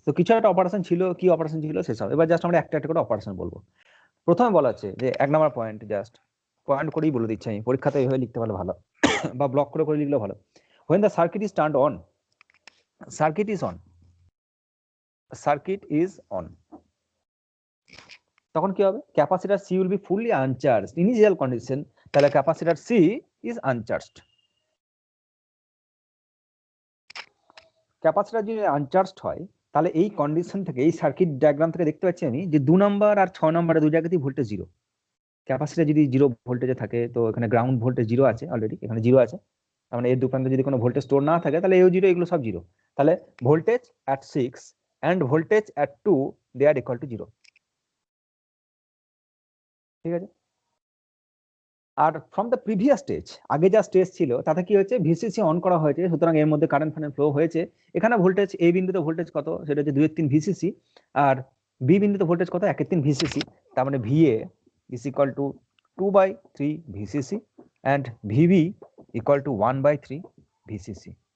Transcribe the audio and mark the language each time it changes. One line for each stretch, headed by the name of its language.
Bangla: তো কিছু একটা অপারেশন ছিল, কি অপারেশন ছিল সেসব এবার জাস্ট আমরা একটা একটা করে অপারেশন বলবো। প্রথমে বলা আছে যে 1 নম্বর পয়েন্ট, জাস্ট পয়েন্ট করেই বলে দিচ্ছি আমি, পরীক্ষাতে এইভাবে লিখতে পারলে ভালো বা ব্লক করে করে লিখলে ভালো।
English: when the circuit is turned on, circuit is on, circuit is on,
Bangla: তখন কি হবে?
English: Capacitor C will be fully uncharged, initial condition, তাহলে capacitor C is uncharged।
Bangla: Capacitor যদি আনচার্জড হয় তাহলে এই কন্ডিশন থেকে, এই সার্কিট ডায়াগ্রাম থেকে দেখতে পাচ্ছি আমি যে 2 নম্বর আর 6 নম্বরে দুই জায়গাতেই ভোল্টেজ 0। ক্যাপাসিটর যদি 0 ভোল্টেজে থাকে, তো এখানে গ্রাউন্ড ভোল্টেজ 0 আছে অলরেডি, এখানে 0 আছে, তার মানে এর দু প্রান্তে যদি কোনো ভোল্টেজ স্টোর না থাকে তাহলে এও 0, এগুলো সব 0।
English: তাহলে voltage at 6 and voltage at 2 they are equal to 0।
Bangla: ঠিক আছে। Are
English: from the previous stage,
Bangla: আগে যা স্টেজ ছিল তাতে কি হয়েছে? ভিসিসি অন করা হয়েছে, সুতরাং এর মধ্যে কারেন্ট ফ্লো হয়েছে। এখানে ভোল্টেজ এ বিন্দুতে ভোল্টেজ কত? সেটা হচ্ছে 2/3 ভিসিসি, আর বি বিন্দুতে ভোল্টেজ কত? 1/3 ভিসিসি। তার মানে
English: VA is equal to 2/3 VCC and VB equal to 1/3 VCC.